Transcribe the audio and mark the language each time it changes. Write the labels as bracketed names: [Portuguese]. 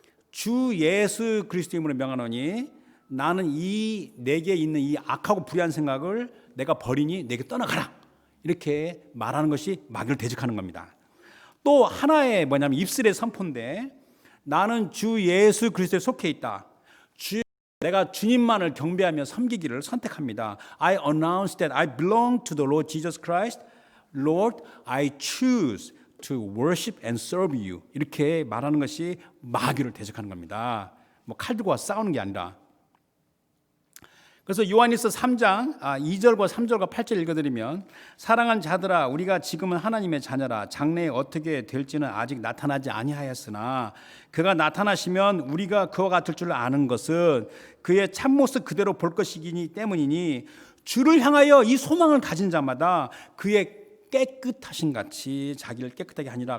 [Korean] 주 예수 그리스도 이름으로 명하노니 나는 내게 있는 이 악하고 불의한 생각을 내가 버리니 내게 떠나가라. 이렇게 말하는 것이 마귀를 대적하는 겁니다. 또 하나의 뭐냐면 입술의 선포인데 나는 주 예수 그리스도에 속해 있다. 내가 주님만을 경배하며 섬기기를 선택합니다. [English] I announce that I belong to the Lord Jesus Christ. Lord, I choose to worship and serve you. [Korean] 이렇게 말하는 것이 마귀를 대적하는 겁니다. 뭐 칼 들고 싸우는 게 아니라. 그래서 요한일서 3장 2절과 3절과 8절 읽어드리면 사랑하는 자들아 우리가 지금은 하나님의 자녀라 장래에 어떻게 될지는 아직 나타나지 아니하였으나 그가 나타나시면 우리가 그와 같을 줄 아는 것은 그의 참모습 그대로 볼 것이기 때문이니 주를 향하여 이 소망을 가진 자마다 그의 깨끗하신 같이 자기를 깨끗하게 하니라.